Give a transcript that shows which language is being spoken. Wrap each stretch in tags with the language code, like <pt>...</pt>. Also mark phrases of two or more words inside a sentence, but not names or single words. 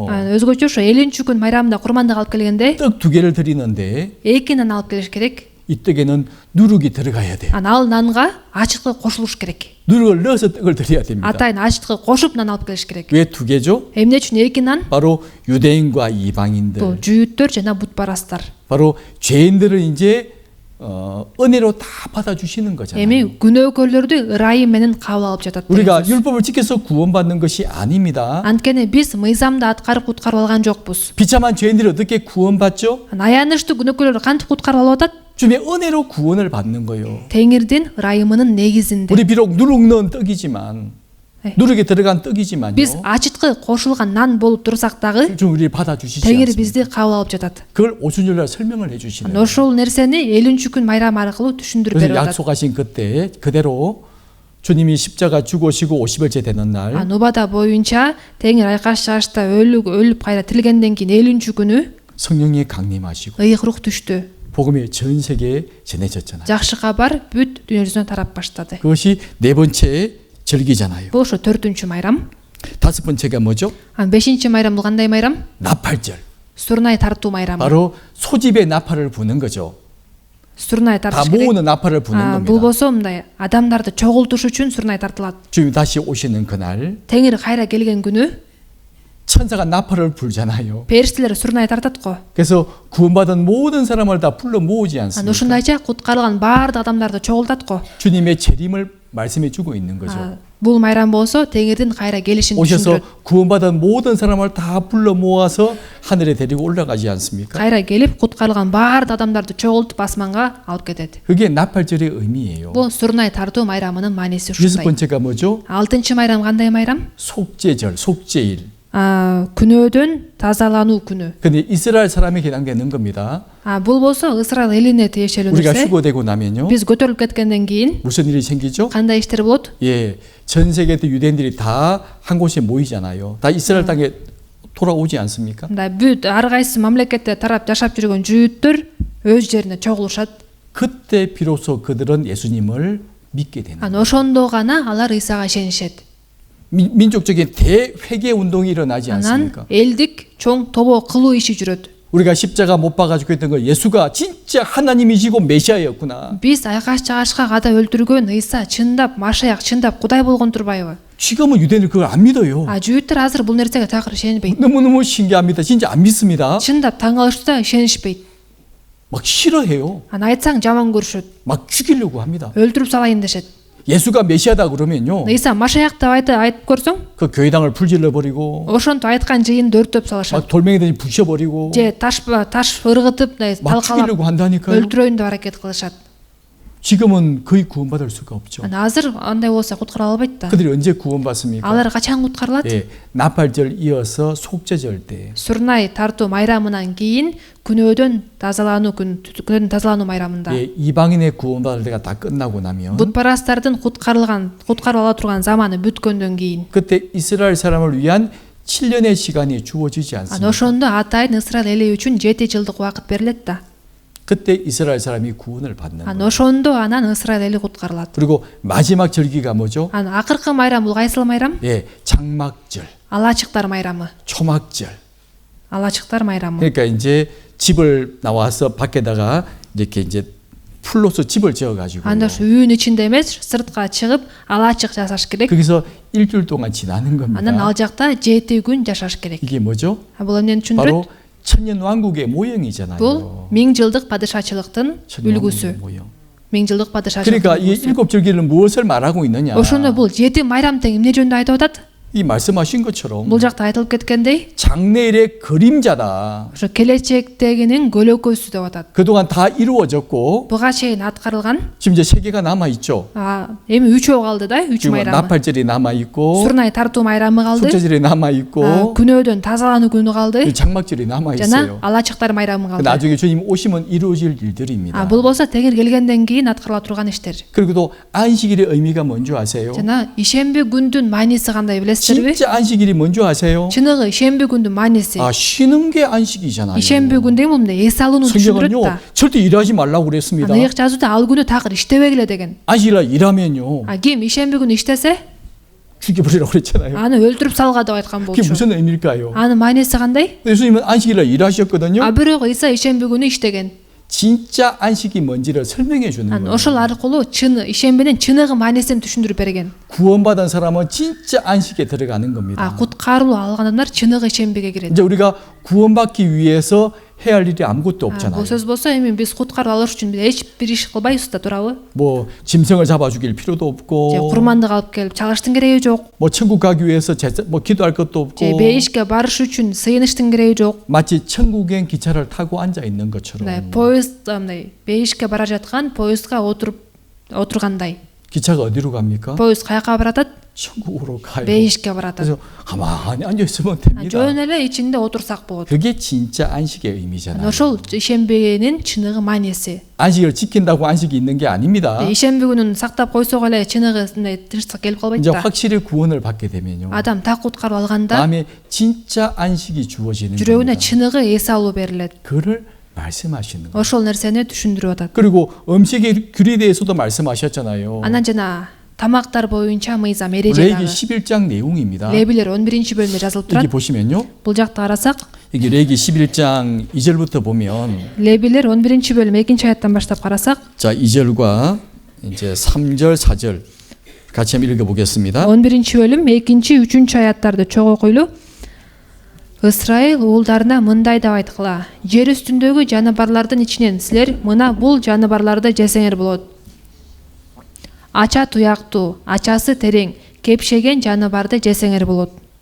<ky>Өзгөчө ошо 50-күн майрамында курмандык алып келгенде</ky> <ko>떡 2개를 드리는데</ko> <ky>2 нан алып келиш керек.</ky> <ko>이 떡에는 누룩이 들어가야 돼요.</ko> <ky>Ал нанга ачыткы кошулуш керек.</ky> <ko>누룩을 넣어서 떡을 드려야 됩니다.</ko> <ky>Атайын ачыткы кошуп нан алып келиш керек.</ky> <ko>왜 2개죠?</ko> <ky>Эмне үчүн 2 нан?</ky> <ko>바로 유대인과</ko> <ky>Бул</ky> <ko>이방인들,</ko> <ky>жүйүттөр жана бутпарастар.</ky> <ko>바로 죄인들을 이제 은혜로 다 받아주시는 거잖아요.</ko> <ky>Эми күнөөкөрлөрдү ырайым менен кабыл алып жатат.</ky> <ko>우리가 율법을 지켜서 구원받는 것이 아닙니다.</ko> <ky>Анткени биз мыйзамды аткарып куткарып алган жокпуз.</ky> <ko>비참한 죄인들이 어떻게 구원받죠?</ko> <ky>Аянычтуу күнөөкөрлөр кантип куткарып алып атат?</ky> <ko>주님의 은혜로 구원을 받는 거예요.</ko> <ky>Теңирдин ырайымынын негизинде.</ky> <ko>우리 비록 누룩 넣은 떡이지만 누룩에 들어간 떡이지만요.</ko> <ky>Биз ачыткы кошулган нан болуп турсак дагы</ky> <ko>좀 우리를 받아주시지</ko> <ky>Теңир</ky> <ko>않습니까?</ko> <ky>бизди кабыл алып жатат.</ky> <ko>그걸 오순절날 설명을 해주시는 거예요.</ko> <ky>Ошол нерсени 50-күн майрам аркылуу түшүндүрүп</ky> <ko>그래서</ko> <ky>берип атат.</ky> <ko>약속하신 그때 그대로 주님이 십자가 죽으시고 50일째 되는 날</ko> <ky>Нубада боюнча Теңир айкаш чыгышта өлүп кайра тирилгенден кийин 50-күнү</ky> <ko>성령이 강림하시고</ko> <ky>ыйык рух түштү.</ky> <ko>복음이 전 세계에 전해졌잖아요.</ko> <ky>Жакшы кабар бүт дүйнө жүзүнө тарап баштады.</ky> <ko>그것이 네 번째 절기잖아요.</ko> <ky>Бул ошо 4-үнчү майрам.</ky> <ko>다섯 번째가 뭐죠?</ko> <ky>5-чи майрам бул кандай майрам?</ky> <ko>나팔절.</ko> <ky>Сурнай тартуу майрамы.</ky> <ko>바로 소집의 나팔을 부는 거죠.</ko> <ky>Сурнай</ky> <ko>다</ko> <ky>тартыш керек.</ky> <ko>모으는 나팔을 부는</ko> <ky>Бул</ky> <ko>겁니다.</ko> <ky>болсо мындай адамдарды чогултуш үчүн сурнай тартылат.</ky> <ko>주님 다시 오시는 그날</ko> <ky>Теңир кайра келген күнү</ky> <ko>천사가 나팔을 불잖아요.</ko> <ky>периштелер сурнай тартат го.</ky> <ko>그래서 구원받은 모든 사람을 다 불러 모으지 않습니까?</ko> <ky>Ушундайча куткарылган баардык адамдарды чогултат го.</ky> <ko>주님의 재림을 말씀해 주고 있는 거죠.</ko> <ky>Бул майрам болсо Теңирдин кайра келишин</ky> <ko>오셔서</ko> <ky>түшүндүрөт.</ky> <ko>구원받은 모든 사람을 다 불러 모아서 하늘에 데리고 올라가지 않습니까?</ko> <ky>Кайра келип куткарылган баардык адамдарды чогултуп асманга алып кетет.</ky> <ko>그게 나팔절의 의미예요.</ko> <ky>Бул сурнай тартуу майрамынын мааниси</ky> <ko>여섯</ko> <ky>ушундай.</ky> <ko>번째가 뭐죠?</ko> <ky>6-чы майрам кандай майрам?</ky> <ko>속죄절, 속죄일.</ko> <ky>Күнөөдөн тазалануу күнү.</ky> <ko>근데 이스라엘 사람에 해당되는 겁니다.</ko> <ky>Бул болсо Исраил элине тиешелүү</ky> <ko>우리가</ko> <ky>нерсе.</ky> <ko>휴거되고 나면요.</ko> <ky>Биз көтөрүлүп кеткенден кийин</ky> <ko>무슨 일이 생기죠?</ko> <ky>кандай иштер болот?</ky> <ko>예, 전 세계 유대인들이 다 한 곳에 모이잖아요. 다 이스라엘 땅에 돌아오지 않습니까?</ko> <ky>Мындай бүт ар кайсы мамлекетте тарап жашап жүргөн жүйүттөр өз жерине чогулушат.</ky> <ko>그때 비로소 그들은 예수님을 믿게 되는 거예요.</ko> <ky>Ошондо гана алар Исага ишенишет.</ky> <ko>민족적인 대회개 운동이 일어나지</ko> <ky>Анан</ky> <ko>않습니까?</ko> <ky>элдик чоң тобо кылуу иши жүрөт.</ky> <ko>우리가 십자가 못 박아주고 했던 거 예수가 진짜 하나님이시고 메시아였구나.</ko> <ky>Биз айкаш чыгашка када өлтүргөн Ыйса чындап Машаяк, чындап Кудай болгон турбайбы?</ky> <ko>지금은 유대인들 그걸 안 믿어요.</ko> <ky>жүйүттөр азыр бул нерсеге такыр ишенбейт.</ky> <ko>너무너무 신기합니다. 진짜 안 믿습니다.</ko> <ky>Чындап таң калышты да ишенишпейт.</ky> <ko>막 싫어해요.</ko> <ky>Айтсаң жаман көрүшөт.</ky> <ko>막 죽이려고 합니다.</ko> <ky>өлтүрүп салайын дешет.</ky> <ko>예수가 메시아다 그러면요.</ko> <ky>Иса Машаяк деп айтып көрсөң,</ky> <ko>그 교회당을 불질러 버리고</ko> <ky>ошентип айткан жыйынды өртөп салышат.</ky> <ko>막 돌멩이들 부셔버리고</ko> <ky>Же таш ыргытып,</ky> <ko>막</ko> <ky>талкалап</ky> <ko>죽이려고 한다니까요.</ko> <ky>өлтүрөйүн деп аракет кылышат.</ky> <ko>지금은 거의 구원받을 수가 없죠.</ko> <ky>Азыр андай болсо куткара албайт да.</ky> <ko>그들이 언제 구원받습니까?</ko> <ky>Алар качан куткарылат?</ky> <ko>예, 나팔절 이어서 속죄절 때.</ko> <ky>Сурнай тартуу майрамынан кийин күнөөдөн тазалануу майрамында.</ky> <ko>예, 이방인의 구원받을 때가 다 끝나고 나면</ko> <ky>Бутпарастардын куткарып ала турган заманы бүткөндөн кийин</ky> <ko>그때 이스라엘 사람을 위한 7년의 시간이 주어지지 않습니다.</ko> <ky>ошондо атайын Исраил эли үчүн 7 жылдык убакыт берилет да.</ky> <ko>그때 이스라엘 사람이 구원을 받는 거예요.</ko> <ky>ошондо анан Исраил эли куткарылат.</ky> <ko>그리고 마지막 절기가 뭐죠?</ko> <ky>Акыркы майрам бул кайсыл майрам?</ky> <ko>예, 장막절,</ko> <ky>Алачыктар майрамы.</ky> <ko>초막절.</ko> <ky>Алачыктар майрамы.</ky> <ko>그러니까 이제 집을 나와서 밖에다가 이렇게 이제 풀로서 집을 지어 가지고</ko> <ky>Анда ушу үйүн ичинде эмес, сыртка чыгып, алачык жасаш керек.</ky> <ko>거기서 일주일 동안 지나는 겁니다.</ko> <ky>Анан ал жакта 7 күн жашаш керек.</ky> <ko>이게 뭐죠?</ko> <ky>Бул эмнени</ky> <ko>바로</ko> <ky>түшүндүрөт?</ky> <ko>천년 왕국의 모형이잖아요.</ko> <ky>Бул 1000 жылдык падышачылыктын</ky> <ko>천년</ko> <ky>үлгүсү.</ky> <ko>왕국의 모형.</ko> <ky>1000 жылдык падышачылык.</ky> <ko>그러니까 이 일곱 절기는 무엇을 말하고 있느냐?</ko> <ky>ошондо бул 7 майрам тең эмне жөнүндө айтып атат?</ky> <ko>이 말씀하신 것처럼</ko> <ky>Бул жакта айтылып кеткендей,</ky> <ko>장래일의 그림자다.</ko> <ky>ошо келечектегинин көлөкөсү деп атат.</ky> <ko>그동안 다 이루어졌고</ko> <ky>Буга чейин аткарылган.</ky> <ko>지금 이제 세 개가 남아 있죠.</ko> <ky>Эми 3өө калды да, 3</ky> <ko>지금</ko> <ky>майрамы.</ky> <ko>나팔절이 남아 있고</ko> <ky>Сурнай тартуу майрамы калды.</ky> <ko>속죄절이 남아 있고</ko> <ky>күнөөдөн тазалануу күнү калды.</ky> <ko>장막절이 남아</ko> <ky>жана</ky> <ko>있어요.</ko> <ky>алачыктар майрамы калды.</ky> <ko>나중에 주님 오시면 이루어질 일들입니다.</ko> <ky>бул болсо тегер келгенден кийин аткарыла турган иштер.</ky> <ko>그리고 또 안식일의 의미가 뭔지 아세요?</ko> <ky>жана ишемби күндүн мааниси кандай билесиздерби?</ky> <ko>진짜 안식일이 뭔지 아세요?</ko> <ky>чыныгы ишемби күндүн мааниси. 쉬는 게 안식이잖아요. ишемби күн деген бул эмне? эс алууну түшүндүрөт</ky> <ko>성경은요</ko> <ky>да.</ky> <ko>절대 일하지 말라고 그랬습니다.</ko> <ky>ыйык жазууда ал күнү такыр иштебегиле деген.</ky> <ko>안식일날 일하면요</ko> <ky>ким ишемби күнү иштесе</ky> <ko>죽여버리라고 그랬잖아요.</ko> <ky>аны өлтүрүп салга деп айткан</ky> <ko>그게</ko> <ky>болчу.</ky> <ko>무슨 의미일까요?</ko> <ky>анын мааниси кандай?</ky> <ko>예수님은 안식일날 일하셨거든요.</ko> <ky>бирок Иса ишемби күнү иштеген.</ky> <ko>진짜 안식이 뭔지를 설명해 주는 거예요.</ko> <ky>ошол аркылуу чыны ишембинин чыныгы маанисин түшүндүрүп берген.</ky> <ko>구원받은 사람은 진짜 안식에 들어가는 겁니다.</ko> <ky>куткаруу алган адамдар чыныгы ишембиге кирет.</ky> <ko>이제 우리가 구원받기 위해서 해야 할 일이 아무것도 없잖아요.</ko> <ky>бул сөз болсо эми биз куткаруу алыш үчүн эч бир иш кылбайбыз да, туурабы?</ky> <ko>뭐 짐승을 잡아 죽일 필요도 없고</ko> <ky>курмандык алып келип чалыштын кереги жок.</ky> <ko>뭐 천국 가기 위해서 뭐 기도할 것도 없고</ko> <ky>же бейишке барыш үчүн сыйыныштын кереги жок.</ky> <ko>마치 천국엔 기차를 타고 앉아 있는 것처럼</ko> <ky>поезд мындай бейишке бара жаткан поездга отургандай.</ky> <ko>기차가 어디로 갑니까?</ko> <ky>поезд каяка баратат?</ky> <ko>천국으로 가요.</ko> <ky>бейишке баратат.</ky> <ko>그래서 가만히 앉아 있으면 됩니다.</ko> <ky>жөн эле ичинде отурсак болот.</ky> <ko>그게 진짜 안식의 의미잖아요.</ko> <ky>ошол ишембинин чыныгы мааниси.</ky> <ko>안식을 지킨다고 안식이 있는 게 아닙니다.</ko> <ky>ишемби күнүн сактап койсок эле чыныгы тынчтык келип калбайт</ky> <ko>이제</ko> <ky>да.</ky> <ko>확실히 구원을 받게 되면요.</ko> <ky>адам так куткарып алганда</ky> <ko>마음에 진짜 안식이 주어지는</ko> <ky>жүрөгүнө</ky> <ko>겁니다.</ko> <ky>чыныгы эс алуу берилет.</ky> <ko>그를 말씀하시는 거예요.</ko> <ky>ошол нерсени түшүндүрүп атат.</ky> <ko>그리고 음식의 귤에 대해서도 말씀하셨잖아요.</ko> <ky>анан жана тамактар боюнча мыйзам эреже</ky> <ko>레위기</ko> <ky>дагы</ky> <ko>11장 내용입니다.</ko> <ky>лебилер 11-бөлүмдө жазылып</ky> <ko>여기</ko> <ky>турат.</ky> <ko>보시면요.</ko> <ky>бул жакта карасак</ky> <ko>여기 레위기 11장 2절부터 보면</ko> <ky>лебилер 11-бөлүм 2-аяттан баштап карасак</ky> <ko>자, 2절과 이제 3절, 4절 같이 한번 읽어 보겠습니다.</ko> <ky>11-бөлүм 2-3-аяттарды чогуу окуйлу. Ысрайыл уулдарына мындай деп айткыла: жер үстүндөгү жаныбарлардын ичинен силер мына бул жаныбарларды жесеңер болот. Ача туяктуу, ачасы терең, кепшеген жаныбарды жесеңер болот.</ky>